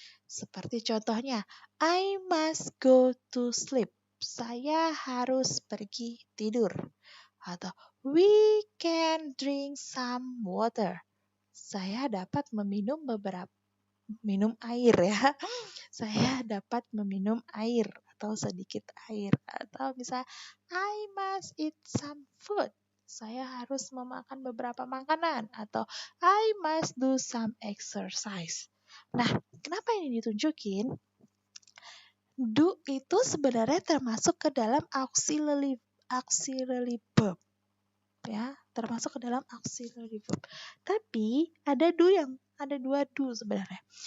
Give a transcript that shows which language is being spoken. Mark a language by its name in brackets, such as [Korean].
[Indonesian] Seperti contohnya, [English] I must go to sleep. [Indonesian] Saya harus pergi tidur. Atau [English] we can drink some water. [Indonesian] Saya dapat minum air ya. Saya dapat meminum air atau sedikit air. Atau bisa [English] I must eat some food. [Indonesian] Saya harus memakan beberapa makanan. [English] Atau I must do some exercise. [Indonesian] Nah, kenapa ini ditunjukin? Do itu sebenarnya termasuk ke dalam auxiliary verb. Ya, termasuk ke dalam auxiliary verb. Tapi ada dua do sebenarnya.